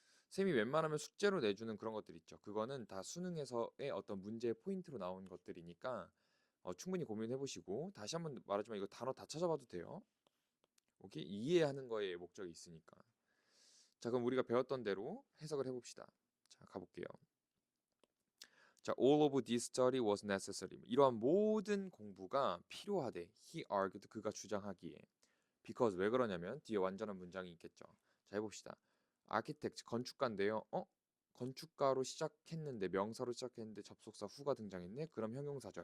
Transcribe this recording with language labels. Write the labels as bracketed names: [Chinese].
[Korean] 쌤이 웬만하면 숙제로 내주는 그런 것들 있죠. 그거는 다 수능에서의 어떤 문제의 포인트로 나온 것들이니까 충분히 고민해 보시고 다시 한번 말하지만 이거 단어 다 찾아봐도 돼요. 오케이? 이해하는 거에 목적이 있으니까. 자, 그럼 우리가 배웠던 대로 해석을 해봅시다. 자, 가볼게요. [English] 자, all of this study was necessary. [Korean] 이러한 모든 공부가 필요하대. [English] He argued. [Korean] 그가 주장하기에. because 왜 그러냐면 뒤에 완전한 문장이 있겠죠. 자, 해봅시다. architect 건축가인데요. 건축가로 시작했는데 명사로 시작했는데 접속사 who가 등장했네. 그럼 형용사절.